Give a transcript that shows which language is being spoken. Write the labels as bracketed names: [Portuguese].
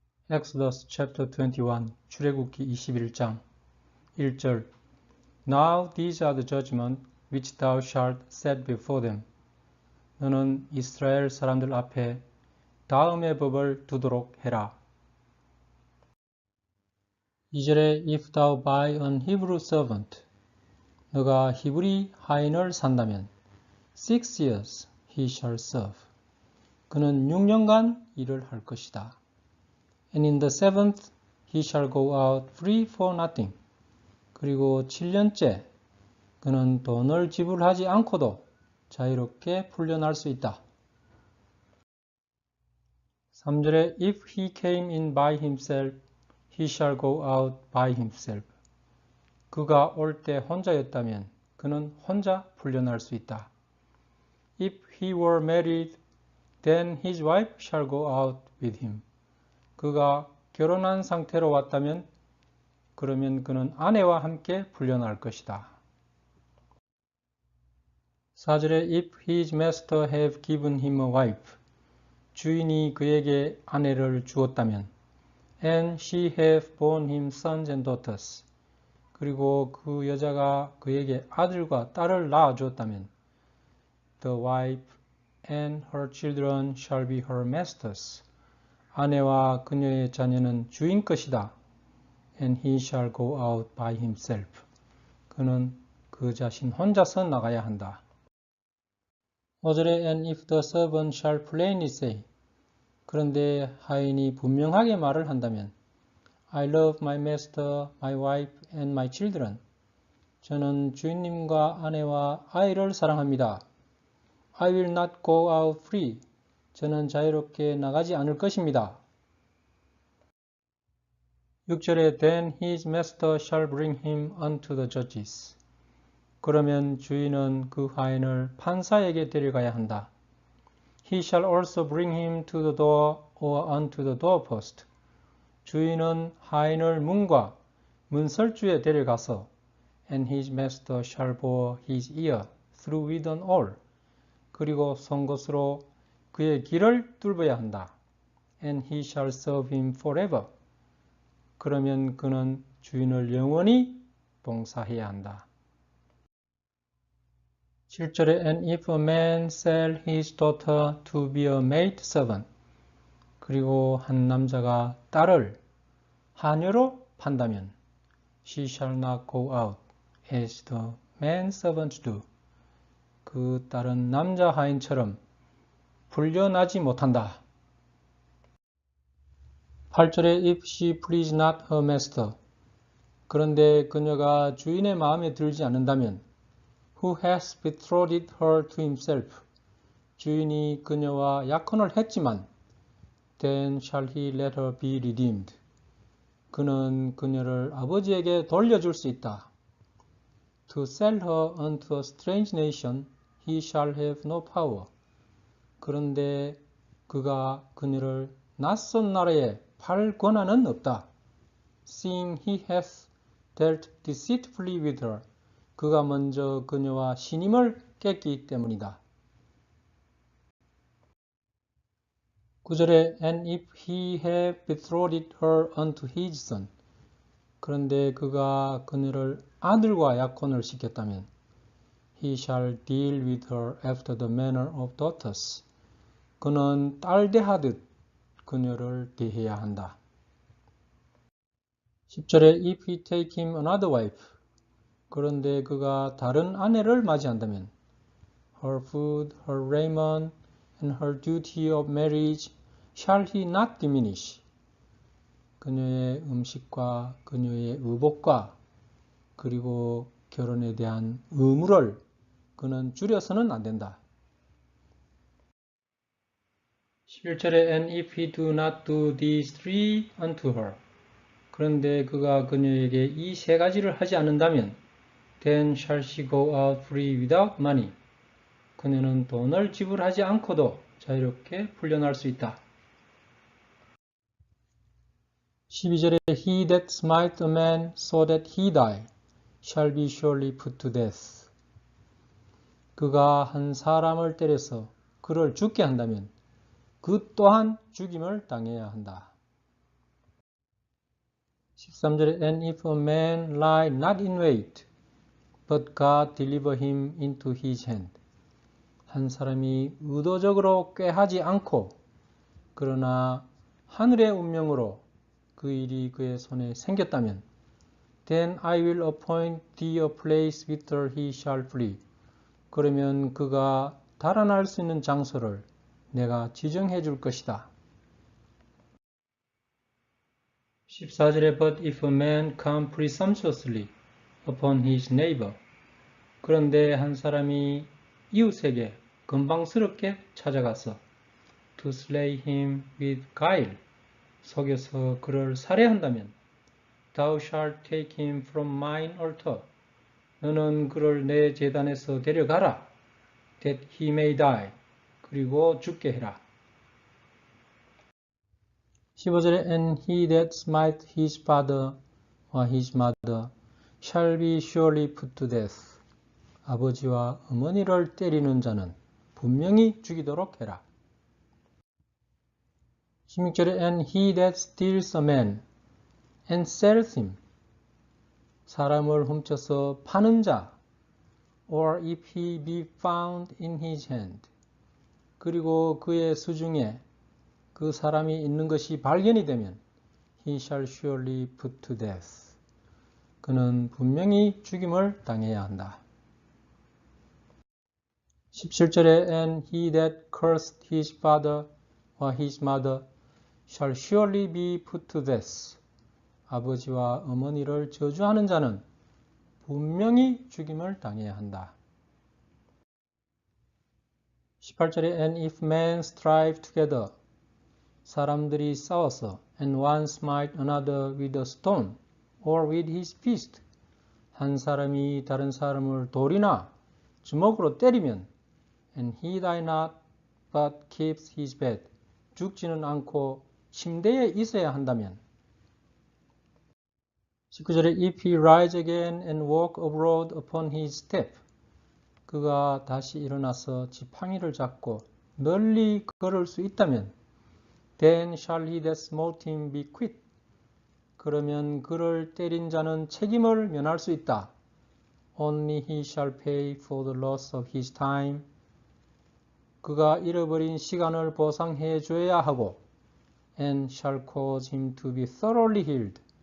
[English] Exodus chapter 21, [Korean] 출애굽기 21장 1절 [English] Now these are the judgments which thou shalt set before them. [Korean] 너는 이스라엘 사람들 앞에 다음의 법을 두도록 해라. [English] 2절에 If thou buy an Hebrew servant, [Korean] 너가 히브리 하인을 산다면 [English] 6 years he shall serve. [Korean] 그는 6년간 일을 할 것이다. [English] And in the seventh he shall go out free for nothing. [Korean] 그리고 7년째 그는 돈을 지불하지 않고도 자유롭게 풀려날 수 있다. [English] 3절에 If he came in by himself, he shall go out by himself. [Korean] 그가 올 때 혼자였다면 그는 혼자 풀려날 수 있다. [English] If he were married, then his wife shall go out with him. [Korean] 그가 결혼한 상태로 왔다면 그러면 그는 아내와 함께 풀려날 것이다. [English] 4절에 If his master have given him a wife, [Korean] 주인이 그에게 아내를 주었다면 [English] and she have borne him sons and daughters, [Korean] 그리고 그 여자가 그에게 아들과 딸을 낳아주었다면 [English] the wife and her children shall be her masters. [Korean] 아내와 그녀의 자녀는 주인 것이다. [English] And he shall go out by himself. [Korean] 그는 그 자신 혼자서 나가야 한다. [English] 5절에 And if the servant shall plainly say, [Korean] 그런데 하인이 분명하게 말을 한다면 [English] I love my master, my wife and my children. [Korean] 저는 주인님과 아내와 아이를 사랑합니다. [English] I will not go out free. [Korean] 저는 자유롭게 나가지 않을 것입니다. [English] 6절에 Then his master shall bring him unto the judges. [Korean] 그러면 주인은 그 하인을 판사에게 데려가야 한다. [English] He shall also bring him to the door or unto the doorpost. [Korean] 주인은 하인을 문과 문설주에 데려가서 [English] And his master shall bore his ear through with an awl. [Korean] 그리고 송곳으로 그의 길을 뚫어야 한다. [English] And he shall serve him forever. [Korean] 그러면 그는 주인을 영원히 봉사해야 한다. [English] 7절에 And if a man sell his daughter to be a maid servant. [Korean] 그리고 한 남자가 딸을 하녀로 판다면 [English] She shall not go out as the man servants do. [Korean] 그 딸은 남자 하인처럼 풀려나지 못한다. [English] 8절에 If she please not her master. [Korean] 그런데 그녀가 주인의 마음에 들지 않는다면 [English] Who has betrothed her to himself. [Korean] 주인이 그녀와 약혼을 했지만 [English] Then shall he let her be redeemed. [Korean] 그는 그녀를 아버지에게 돌려줄 수 있다. [English] To sell her unto a strange nation, he shall have no power. [Korean] 그런데 그가 그녀를 낯선 나라에 팔 권한은 없다. [English] Seeing he hath dealt deceitfully with her. [Korean] 그가 먼저 그녀와 신임을 깼기 때문이다. [English] 9절에 And if he have betrothed her unto his son. [Korean] 그런데 그가 그녀를 아들과 약혼을 시켰다면 [English] He shall deal with her after the manner of daughters. [Korean] 그는 딸 대하듯 그녀를 대해야 한다. [English] 10절에 If he take him another wife. [Korean] 그런데 그가 다른 아내를 맞이한다면 [English] Her food, her raiment, and her duty of marriage shall he not diminish. [Korean] 그녀의 음식과 그녀의 의복과 그리고 결혼에 대한 의무를 그는 줄여서는 안 된다. [English] 11절에 And if he do not do these three unto her. [Korean] 그런데 그가 그녀에게 이 세 가지를 하지 않는다면 [English] Then shall she go out free without money. [Korean] 그녀는 돈을 지불하지 않고도 자유롭게 풀려날 수 있다. [English] 12절에 He that smite a man so that he die shall be surely put to death. [Korean] 그가 한 사람을 때려서 그를 죽게 한다면 그 또한 죽임을 당해야 한다. [English] 13절에 And if a man lie not in wait, but God deliver him into his hand. [Korean] 한 사람이 의도적으로 꾀하지 않고 그러나 하늘의 운명으로 그 일이 그의 손에 생겼다면 [English] Then I will appoint thee a place whither he shall flee. [Korean] 그러면 그가 달아날 수 있는 장소를 내가 지정해 줄 것이다. [English] 14절에 But if a man come presumptuously upon his neighbor. [Korean] 그런데 한 사람이 이웃에게 건방스럽게 찾아가서 [English] to slay him with guile. [Korean] 속여서 그를 살해한다면 [English] Thou shalt take him from mine altar. [Korean] 너는 그를 내 제단에서 데려가라. [English] That he may die. [Korean] 그리고 죽게 해라. [English] 15절에 And he that smite his father or his mother shall be surely put to death. [Korean] 아버지와 어머니를 때리는 자는 분명히 죽이도록 해라. [English] 16절에 And he that steals a man and sells him. [Korean] 사람을 훔쳐서 파는 자 [English] or if he be found in his hand. [Korean] 그리고 그의 수중에 그 사람이 있는 것이 발견이 되면 [English] he shall surely put to death. [Korean] 그는 분명히 죽임을 당해야 한다. [English] 17절에 And he that cursed his father or his mother shall surely be put to death. [Korean] 아버지와 어머니를 저주하는 자는 분명히 죽임을 당해야 한다. [English] 18절에 And if men strive together. [Korean] 사람들이 싸워서 [English] and one smite another with a stone or with his fist. [Korean] 한 사람이 다른 사람을 돌이나 주먹으로 때리면 [English] and he die not but keeps his bed. [Korean] 죽지는 않고 침대에 있어야 한다면 [English] 19절에 If he rise again and walk abroad upon his step. [Korean] 그가 다시 일어나서 지팡이를 잡고 널리 걸을 수 있다면 [English] Then shall he that smote him be quit. [Korean] 그러면 그를 때린 자는 책임을 면할 수 있다. [English] Only he shall pay for the loss of his time. [Korean] 그가 잃어버린 시간을 보상해 줘야 하고 [English] and shall cause him to be thoroughly healed.